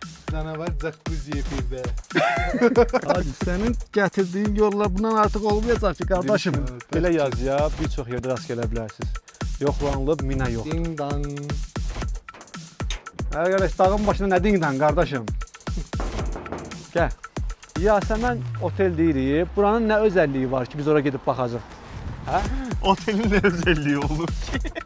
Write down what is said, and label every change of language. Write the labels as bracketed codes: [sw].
[tr] Canavar jacuzzi yapıyor. [az] Hadi sənin gətirdiyin yollar bundan artıq olmayacaq ki, qardaşım. Belə yaz ya, bir çox yerdə rast gələ bilərsiniz. Yoxlanılıb, mina yox. Ding dang. Arkadaş, dağın başında nə ding-dang, qardaşım? Gəl. Yasəmən otel deyirik. Buranın nə özəlliyi var ki, biz oraya gedib baxacaq? Hə? [tr] Otelin ne özelliği olur ki?